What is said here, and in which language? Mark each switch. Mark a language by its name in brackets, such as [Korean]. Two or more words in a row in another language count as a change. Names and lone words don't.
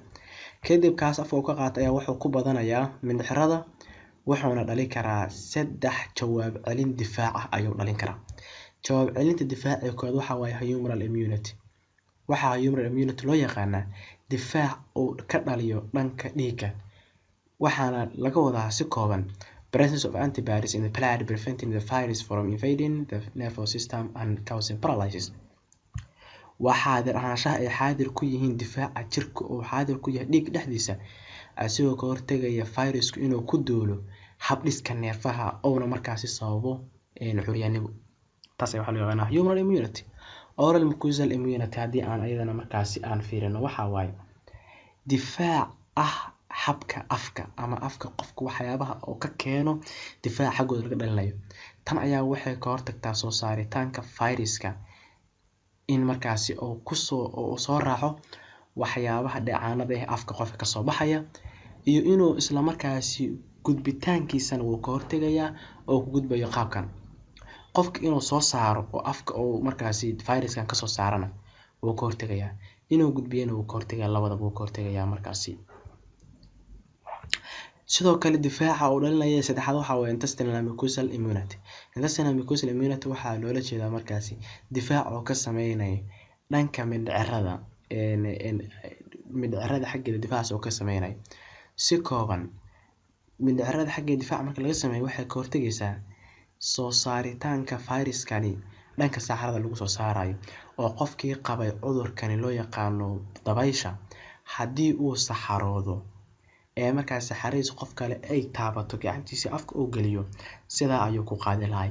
[Somali] Kadib kaas afka uu ka qaatay ayaa wuxuu ku badanayaa mindhicirada wuxuuna dhali karaa 3 jawaab celin difaac ah ayuu dhalin karaa. Jawaab celinta difaaci kood waxa waaye [English] humoral immunity. [Somali] Waxa [English] humoral immunity [Somali] loo yaqaanaa difaac uu ka dhaliyo dhanka dhiigga. Waxaana laga wadaa si kooban [English] presence of antibodies in the blood preventing the virus from invading the nervous system and causing paralysis. [Somali] Waxaa ahaanshaha ay xaadir ku yihiin difaaca jirka oo xaadir ku yahay dhiig dhexdiisa asigoo ka hortagaya fayrasku inuu ku duulo habdhiska neerfaha oo markaasi sababo curyaannimo. Taas ayaa waxa loo yaqaanaa [English] humoral immunity. Oral mucosal immunity [Somali] haddii aan ayadana markaasi aan fiirino waxa waaye difaac ah habka afka ama afka qofka waxyaabaha oo ka keeno difaaca xaggooda laga dhalinayo. Tan ayaa waxay ka hortagtaa soo saaritaanka fayraska in markaasi oo soo raaco waxyaabaha dheecaanada ah afka qofka ka soo baxaya, iyo inuu isla markaasi gudbitaankiisana wuu ka hortagayaa oo ku gudbayo qaabkan. Qofka inuu soo saaro oo afka oo markaasi fayraskan ka soo saarana wuu ka hortagayaa, inuu gudbiyana wuu ka hortagayaa, labadaba wuu ka hortagayaa markaasi. sidoo kale difaaca uu dhalinaya saddexaad waxa weeye [English] intestinal mucosal immunity. Intestinal mucosal immunity [Somali] waxaa loola jeedaa markaasi difaac oo ka sameynaya dhanka mindhicirada mindhicirada xaggeeda difaacaas oo ka sameynaya. Si kooban, mindhicirada xaggeeda difaaca marka laga sameeyo waxay ka hortagaysaa soo saaritaanka fayraskani dhanka saxarada lagu soo saarayo, oo qofkii qabay cudurkani loo yaqaano dabaysha haddii uu saxaroodo markaas saxariis qof kale ay taabato gacantiisa afka uu galiyo, sidaa ayuu ku qaadi lahay.